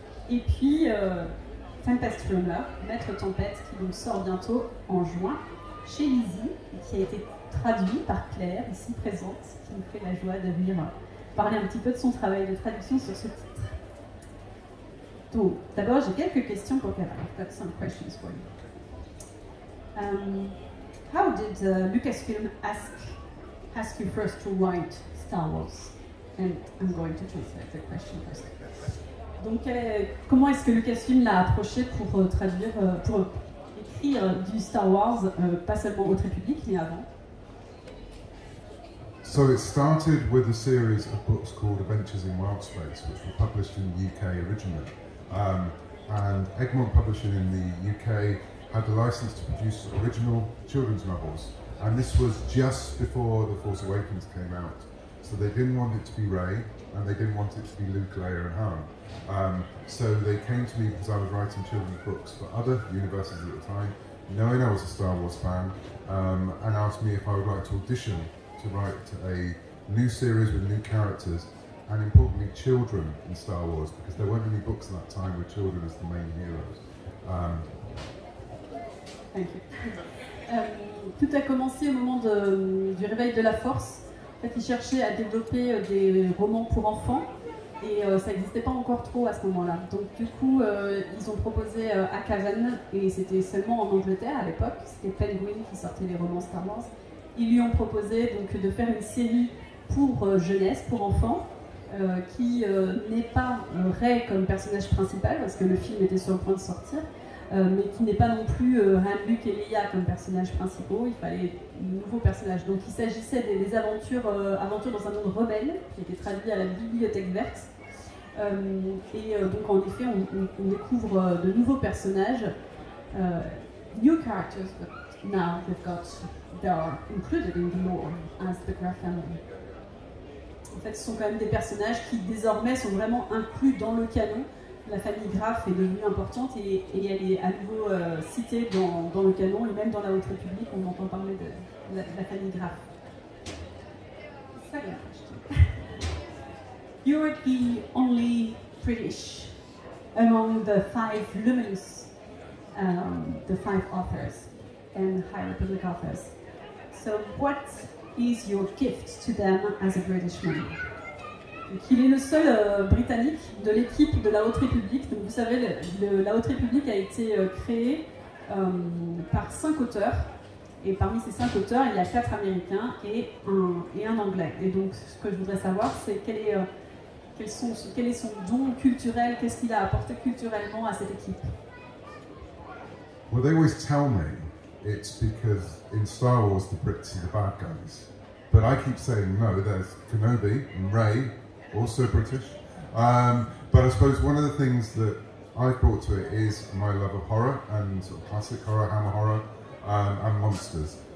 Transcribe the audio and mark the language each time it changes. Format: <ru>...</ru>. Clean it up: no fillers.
<fr>Et puis Tempest Runner, Maître Tempête, qui donc sort bientôt en juin chez Lizzie, et qui a été traduit par Claire, ici présente, qui nous fait la joie de venir parler un petit peu de son travail de traduction sur ce titre. Donc, d'abord, j'ai quelques questions pour Kevin.</fr> <en>I've got some questions for you. How did Lucasfilm ask you first to write Star Wars? And I'm going to translate the question first.</en> <fr>Donc, comment est-ce que Lucasfilm l'a approché pour traduire, pour écrire du Star Wars, pas seulement Haute République, mais avant?</fr> <en>So it started with a series of books called Adventures in Wild Space, which were published in the UK originally. And Egmont Publishing in the UK had the license to produce original children's novels. And this was just before The Force Awakens came out. So they didn't want it to be Rey, and they didn't want it to be Luke, Leia and Han. So they came to me because I was writing children's books for other universities at the time, knowing I was a Star Wars fan, and asked me if I would like to audition to write a new series with new characters, and importantly children in Star Wars, because there weren't any books at that time with children as the main heroes. Thank you.</en> <fr>Tout a commencé au moment du réveil de la Force. En fait, ils cherchaient à développer des romans pour enfants, et ça n'existait pas encore trop à ce moment-là. Donc du coup, ils ont proposé à Kevin, et c'était seulement en Angleterre à l'époque, c'était Penguin qui sortait les romans Star Wars. Ils lui ont proposé donc de faire une série pour jeunesse, pour enfants, qui n'est pas Rey comme personnage principal, parce que le film était sur le point de sortir, mais qui n'est pas non plus Han, Luke et Leia comme personnages principaux. Il fallait de nouveaux personnages. Donc il s'agissait des aventures dans un monde rebelle, qui était traduit à la Bibliothèque Verte. Donc en effet, on découvre de nouveaux personnages,</fr> <en>new characters, but now they are included in the lore as the Graff family.</en> <fr>En fait, ce sont quand même des personnages qui désormais sont vraiment inclus dans le canon. La famille Graff est devenue importante et elle est à nouveau citée dans le canon, et même dans la Haute République, on entend parler de la famille Graff.</fr> <en>Second question. You're the only British among the five luminous, the five authors and High Republic authors. So what is your gift to them as a British man?</en> <fr>Donc, il est le seul Britannique de l'équipe de la Haute République. Donc, vous savez, la Haute République a été créée par 5 auteurs. Et parmi ces 5 auteurs, il y a 4 Américains et un Anglais. Et donc, ce que je voudrais savoir, c'est quel est son don culturel, qu'est-ce qu'il a apporté culturellement à cette équipe?</fr> <en>Well, they always tell me it's because in Star Wars the Brits are the bad guys. But I keep saying no, there's Kenobi and Rey, also British. But I suppose one of the things that I've brought to it is my love of horror, and sort of classic horror, Hammer horror, and monsters.</en>